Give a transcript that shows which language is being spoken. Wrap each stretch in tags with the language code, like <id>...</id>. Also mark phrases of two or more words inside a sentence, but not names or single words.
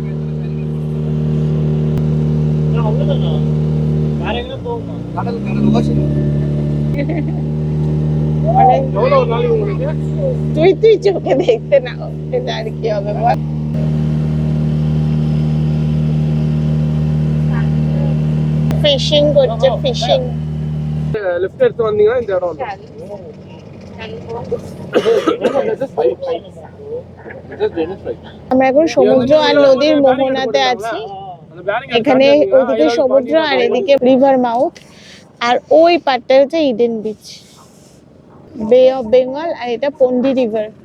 <bn>তুই চোখে দেখতে না, এটা আর কি হবে বল। ফিশিং করছে, ফিশিং।</bn> <ta>ಲೆಫ್ಟ್ எடுத்து வந்தீங்கன்னா இந்த இடம் வந்து</ta> <bn>আমরা এখন সমুদ্র আর নদীর মোহনাতে আছি। এখানে ওইদিকে সমুদ্র আর এদিকে</bn> <en>river mouth,</en> <bn>আর ওই পাটটা হচ্ছে ইডেন বিচ, বে অফ বেঙ্গল, আর এটা পন্ডি রিভার।</bn>